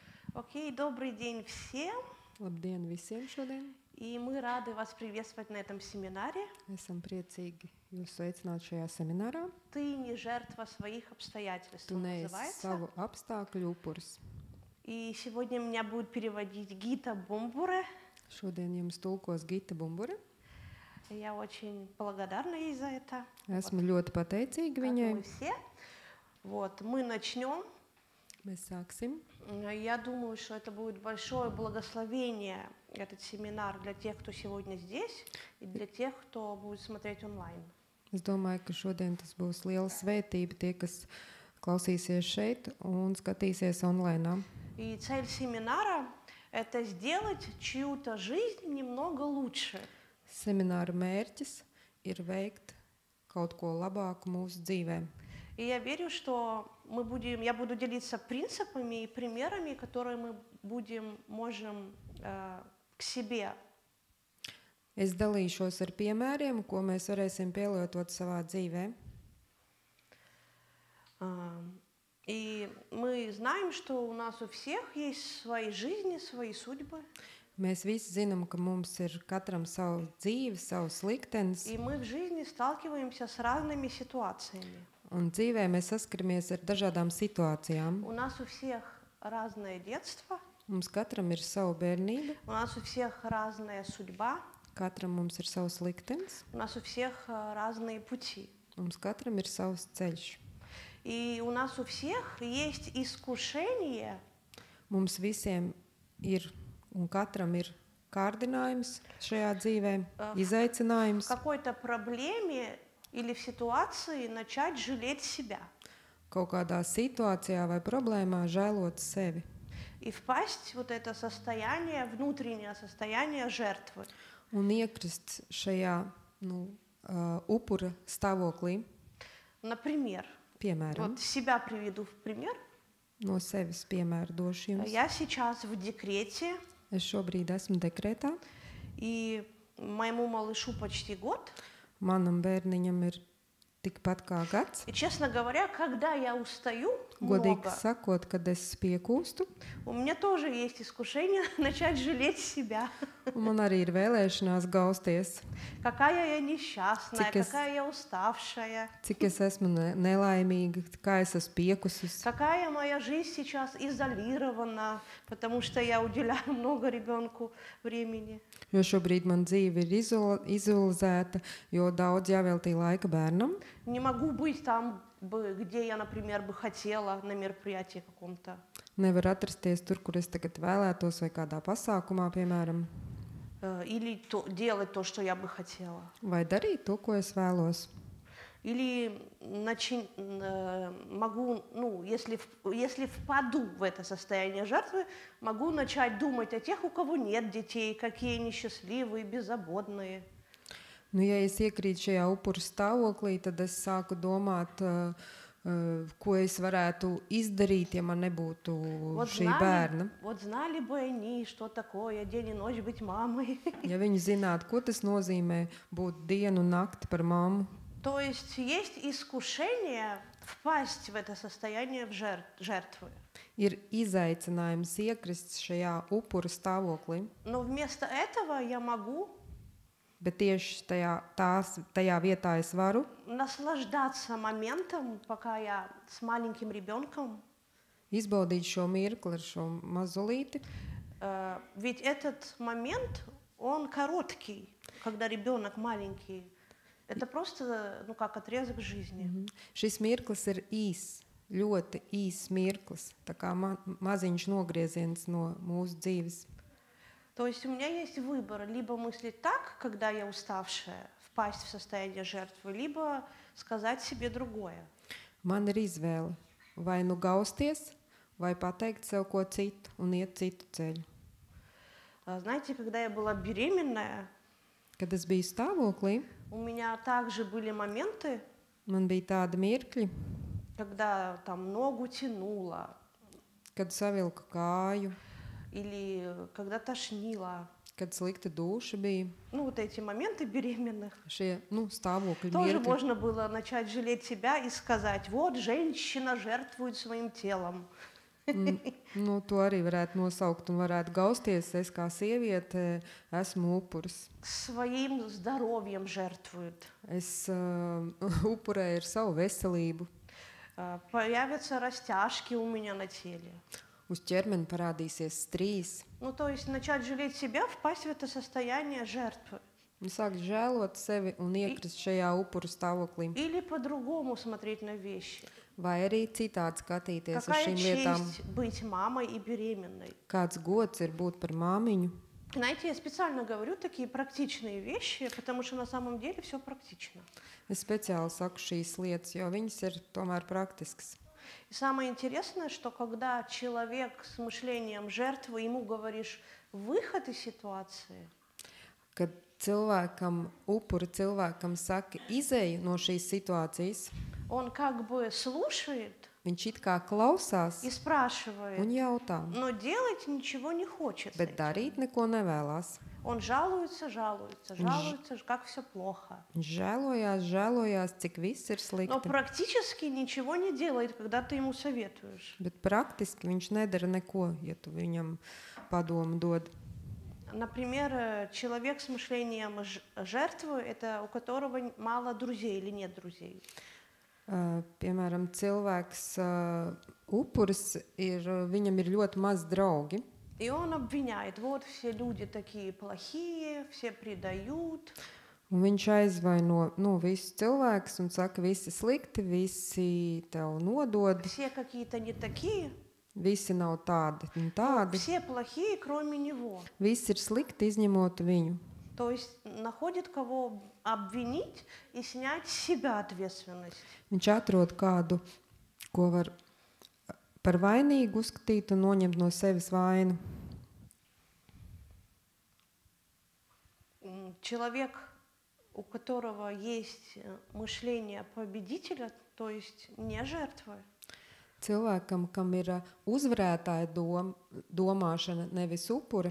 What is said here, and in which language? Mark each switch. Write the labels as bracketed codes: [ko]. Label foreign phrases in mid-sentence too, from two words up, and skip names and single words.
[ru] Окей, добрый день всем. [lv] Labdien visiem šodien! [ru] И мы рады вас приветствовать на этом семинаре. [lv] Esam priecīgi jūs sveicināt šajā seminārā. [ru] Ты не жертва своих обстоятельств, [lv] Tu [ru] он [lv] neesi [ru] называется. [lv] savu apstākļu upuris. [ru] И сегодня меня будет переводить Гита Бумбуре. [lv] Šodien jums tulkos Gita Bumbure. [ru] Я очень благодарна ей за это. [lv] Esmu ļoti pateicīga [ru] Как [lv] viņai. [ru] мы все. Вот, мы начнем. [lv] Mēs sāksim. [ru] Я думаю, что это будет большое благословение, этот семинар, для тех, кто сегодня здесь, и для тех, кто будет смотреть онлайн. [lv] Es domāju, ka šodien tas būs liela svētība tie, kas klausīsies šeit un skatīsies online. [ru] И цель семинара – это сделать чью-то жизнь немного лучше. [lv] Semināra mērķis ir veikt kaut ko labāku mūsu dzīvēm. [ru] И я верю, что я буду делиться принципами и примерами, которые мы можем к себе. [lv] Es dalīšos ar piemēriem, ko mēs varēsim pielietot savā dzīvē. [ru] И мы знаем, что у нас у всех есть свои жизни, свои судьбы. [lv] Mēs visi zinām, ka mums ir katram savu dzīvi, savs liktenis. [ru] И мы в жизни сталкиваемся с разными ситуациями. [lv] Un dzīvē mēs saskaramies ar dažādām situācijām. [ru] У нас у всех разное детство. [lv] Mums katram ir sava bērnība, [ru] У нас у всех разная судьба. [lv] katram mums ir savs liktenis, [ru] У нас у всех разные пути. [lv] mums katram ir savs ceļš. [ru] И у нас у всех есть искушение [lv] Mums visiem ir un katram ir kārdinājums šajā dzīvē, [ru] в [lv] izaicinājums [ru] какой-то проблеме или в ситуации начать жалеть себя [lv] kaut kādā situācijā vai problēmā žēlot sevi [ru] и впасть в вот это состояние, внутреннее состояние жертвы. [lv] un iekrist šajā upura stāvoklī. [ru] Например, [lv] Piemēram, [ru] вот себя приведу в пример. [lv] no sevis piemēru došu jums. [ru] Я сейчас в декрете, [lv] Es šobrīd esmu dekrētā. [ru] и моему малышу почти год. [lv] Manam bērniņam ir tikpat kā gads. [ru] И, честно говоря, когда я устаю [lv] Godīgi [ru] много, [lv] sakot, kad es piekūstu, [ru] у меня тоже есть искушение начать жалеть себя. [lv] un man arī ir vēlēšanās gausties, [ru] Какая я несчастная, [lv] Cik es- [ru] какая я уставшая, [lv] cik es esmu nelaimīga, kā es esmu piekusis, [ru] какая моя жизнь сейчас изолирована, потому что я уделяю много ребенку времени. [lv] jo šobrīd man dzīve ir izolēta, jo daudz jāveltī laika bērnam. [ru] Не могу быть там, где я, например, бы хотела на мероприятии каком-то. [lv] Nevar atrasties tur, kur es tagad vēlētos, vai kādā pasākumā, piemēram, [ru] Или делать то, что я бы хотела. [lv] vai darīt to, ko es vēlos. [ru] Или могу, если впаду в это состояние жертвы, могу начать думать о тех, у кого нет детей, какие они счастливые, беззаботные. [lv] Nu, ja es iekrītu šajā upuru stāvoklī, tad es sāku domāt, ko es varētu izdarīt, ja man nebūtu šī bērna. [ru] Вот знали бы они, что такое день и ночь быть мамой. [lv] Ja viņi zinātu, ko tas nozīmē būt dienu un nakti par mammu. [ru] То есть искушение впасть в это состояние жертвы. [lv] Ir izaicinājums iekrist šajā upuru stāvoklī, [ru] Но вместо этого я могу [lv] bet tieši tajā vietā es varu [ru] наслаждаться моментом, пока я с маленьким ребенком. [lv] izbaudīt šo mirkli ar šo mazulīti. [ru] Ведь этот момент, он короткий, когда ребенок маленький. Это просто, как отрезок жизни. [lv] Šis mirklis ir īs, ļoti īs mirklis, tā kā maziņš nogrieziens no mūsu dzīves. [ru] То есть у меня есть выбор, либо мыслить так, когда я уставшая, впасть в состояние жертвы, либо сказать себе другое. [lv] Man ir izvēle, vai nu gausties, vai pateikt sev ko citu un iet citu ceļu. [ru] Знаете, когда я была беременная, [lv] Kad es biju stāvoklī, [ru] у меня также были моменты, [lv] man bija tādi mirkļi, [ru] когда там ногу тянуло, [lv] kad savilku kāju, [ru] или когда тошнило. [lv] kad slikta duša bija. [ru] Вот эти моменты беременных. [lv] Šie stāvokļi [ru] Тоже [lv] mirkļi. [ru] можно было начать жалеть себя и сказать, вот женщина жертвует своим телом. [lv] Nu, to arī varētu nosaukt un varētu gausties. Es kā sieviete esmu upuris. [ru] Своим здоровьем жертвуют. [lv] Es upurēju ar savu veselību. [ru] Появятся растяжки у меня на теле. [lv] Uz ķermeni parādīsies strīs. [ru] Ну, то есть начать жалеть себя, впасть в это состояние жертвы. [lv] Un sākt žēlot sevi un iekrist šajā upuru stāvoklī. [ru] Или по-другому смотреть на вещи. [lv] Vai arī citādi skatīties uz [ru] Какая [lv] šīm lietām. [ru] честь быть мамой и беременной. [lv] Kāds gods ir būt par māmiņu. [ru] Знаете, я специально говорю такие практичные вещи, потому что на самом деле все практично. [lv] Es speciāli saku šīs lietas, jo viņas ir tomēr praktiskas. [ru] И самое интересное, что когда человек с мышлением жертвы, ему говоришь выход из ситуации, [lv] Kad upuri cilvēkam saka izēju no šīs situācijas, [ru] он как бы слушает [lv] viņš it kā klausās [ru] и спрашивает, [lv] un jautā, [ru] но делать ничего не хочет. с [lv] bet [ru] этим. [lv] darīt neko nevēlas. [ru] Он жалуется, как все плохо. [lv] Viņš žēlojās, cik viss ir [ru] Но [lv] slikti. [ru] практически ничего не делает, когда ты ему советуешь. [lv] Bet praktiski viņš nedara neko, ja tu viņam padomu dod. [ru] Например, человек с мышлением жертвы, это у которого мало друзей или нет друзей. [lv] Piemēram, cilvēks upuris, viņam ir ļoti maz draugi. [ru] И он обвиняет, вот все люди такие плохие, все предают. [lv] Un viņš aizvaino visus cilvēkus un saka, visi slikti, visi tev nodod, [ru] Все какие-то не такие, [lv] visi nav tādi un tādi. [ru] все плохие, кроме него. [lv] Visi ir slikti, izņemot viņu. [ru] То есть находит кого обвинить и снять с себя ответственность. [lv] Viņš atrod kādu, ko var par vainīgu uzskatīt un noņemt no sevis vainu. [ru] Человек, у которого есть мышление победителя, то есть не жертвы, [lv] Cilvēkam, kam ir uzvarētāja domāšana, nevis upuri,